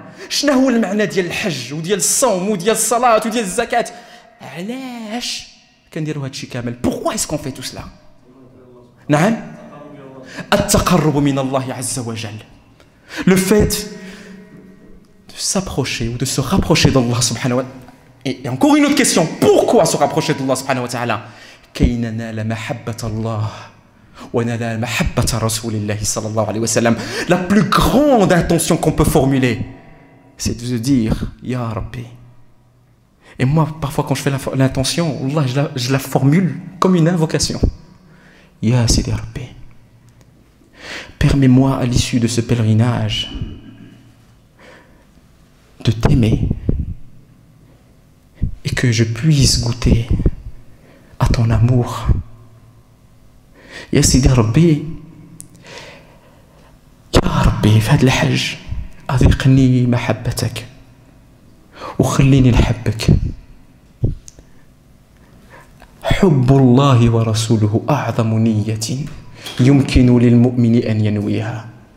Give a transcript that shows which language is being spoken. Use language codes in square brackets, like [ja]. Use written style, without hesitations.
[ar] شنو هو المعنى ديال الحج وديال الصوم وديال الصلاة وديال الزكاة؟ علاش كنديروا هادشي كامل؟ [fr] Pourquoi est-ce qu'on fait tout cela? [ar] نعم؟ التقرب من الله عز وجل. [fr] Le fait de s'approcher ou de se rapprocher d'Allah subhanahu wa ta'ala. Et encore une autre question, pourquoi se rapprocher d'Allah subhanahu wa ta'ala? [ar] كي ننال محبة الله وننال محبة رسول الله صلى الله عليه وسلم. [fr] La plus grande intention qu'on peut formuler, c'est de se dire Ya Rabbi. Et moi, parfois quand je fais l'intention, Allah, je la formule comme une invocation. [ar] Ya Sidi Rabbi. [fr] Permets-moi à l'issue de ce pèlerinage de t'aimer et que je puisse goûter à ton amour. [ar] يا سيدي ربي يا ربي في هذا الحج أذقني محبتك وخليني نحبك. حب الله ورسوله أعظم نية يمكن للمؤمن أن ينويها.